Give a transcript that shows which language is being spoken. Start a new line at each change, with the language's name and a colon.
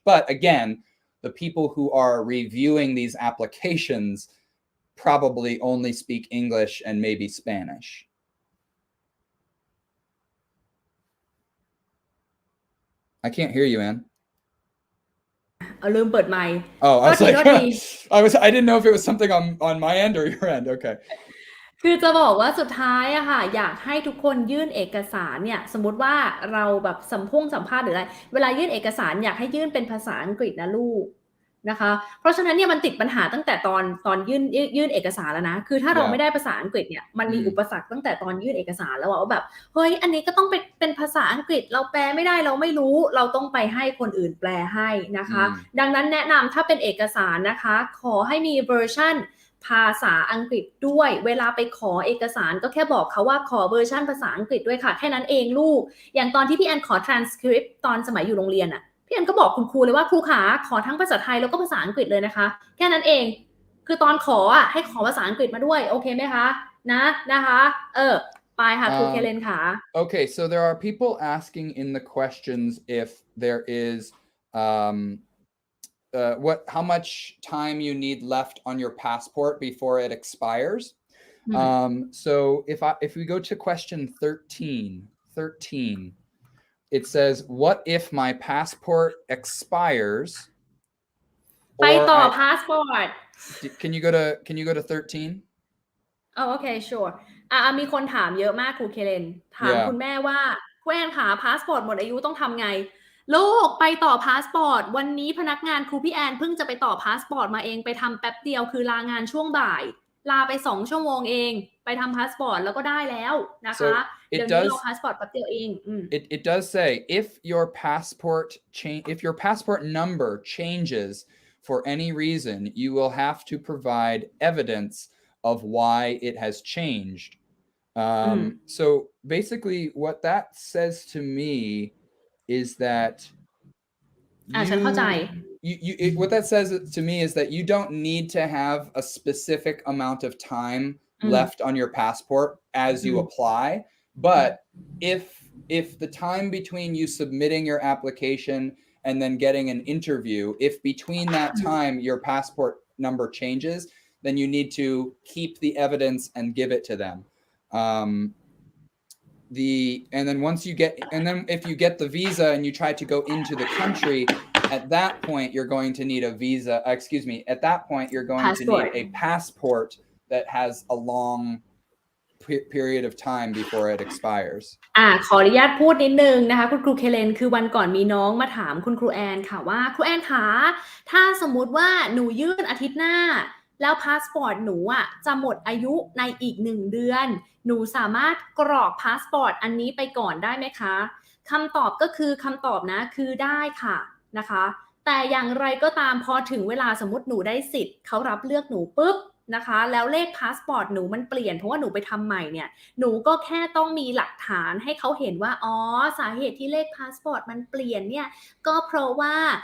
English: But again, the people who are reviewing these applications probably only speak English and maybe Spanish. I can't hear you, Anne.
Thai: ลืมเปิดไมค์
English: Oh, I was like, I didn't know if it was something on my end or your end. Okay.
Thai: คือจะบอกว่าสุดท้ายอะค่ะอยากให้ทุกคนยื่นเอกสารเนี่ยสมมติว่าเราแบบสัมภาษณ์หรืออะไรเวลายื่นเอกสารอยากให้ยื่นเป็นภาษาอังกฤษนะลูกนะคะเพราะฉะนั้นเนี่ยมันติดปัญหาตั้งแต่ตอนยื่นเอกสารแล้วนะคือถ้าเราไม่ได้ภาษาอังกฤษเนี่ยมันมีอุปสรรคตั้งแต่ตอนยื่นเอกสารแล้วว่าแบบเฮ้ยอันนี้ก็ต้องเป็นภาษาอังกฤษเราแปลไม่ได้เราไม่รู้เราต้องไปให้คนอื่นแปลให้นะคะดังนั้นแนะนำถ้าเป็นเอกสารนะคะขอให้มีเวอร์ชัน ภาษาอังกฤษด้วยเวลาไปขอเอกสารก็แค่บอกเขาว่าขอเวอร์ชันภาษาอังกฤษด้วยค่ะแค่นั้นเองลูกอย่างตอนที่พี่แอนขอ transcript ตอนสมัยอยู่โรงเรียนอะพี่แอนก็บอกคุณครูเลยว่าครูขาขอทั้งภาษาไทยแล้วก็ภาษาอังกฤษเลยนะคะแค่นั้นเองคือตอนขออะให้ขอภาษาอังกฤษมาด้วยโอเคไหมคะนะคะไปค่ะครูเคเลนค่ะ
English: Okay, so there are people asking in the questions if there is how much time you need left on your passport before it expires. So if we go to question 13, it says, what if my passport expires?
Thai: ไปต่อ passport.
English: Can you go to 13? Okay, sure.
Thai: มีคนถามเยอะมากครูเคเลนถามคุณแม่ว่าคุณแอนค่ะพาสปอร์ตหมดอายุต้องทำไงลูกไปต่อพาสปอร์ตวันนี้พนักงานครูพี่แอนเพิ่งจะไปต่อพาสปอร์ตมาเองไปทำแป๊บเดียวคือลางานช่วงบ่ายลาไป2 ชั่วโมงเองไปทำพาสปอร์ตแล้วก็ได้แล้วนะคะเดี๋ยวนี้รอพาสปอร์ตแป๊บเดียวเอง
English: It does say if your passport number changes for any reason you will have to provide evidence of why it has changed. So basically what that says to me is that what that says to me is that you don't need to have a specific amount of time left on your passport as you apply, but if the time between you submitting your application and then getting an interview, if between that time your passport number changes, then you need to keep the evidence and give it to them. And then if you get the visa and you try to go into the country, at that point you're going to need a visa. At that point you're going to need a passport that has a long period of time before it expires.
Thai: ขออนุญาตพูดนิดนึงนะคะคุณครูเคเลนคือวันก่อนมีน้องมาถามคุณครูแอนค่ะว่าครูแอนคะถ้าสมมุติว่าหนูยื่นอาทิตย์หน้า แล้วพาสปอร์ตหนูจะหมดอายุในอีก1 เดือนหนูสามารถกรอกพาสปอร์ตอันนี้ไปก่อนได้ไหมคะคำตอบก็คือคำตอบนะคือได้ค่ะนะคะแต่อย่างไรก็ตามพอถึงเวลาสมมติหนูได้สิทธิ์เขารับเลือกหนูปุ๊บนะคะแล้วเลขพาสปอร์ตหนูมันเปลี่ยนเพราะว่าหนูไปทำใหม่เนี่ยหนูก็แค่ต้องมีหลักฐานให้เขาเห็นว่าอ๋อสาเหตุที่เลขพาสปอร์ตมันเปลี่ยนเนี่ยก็เพราะว่า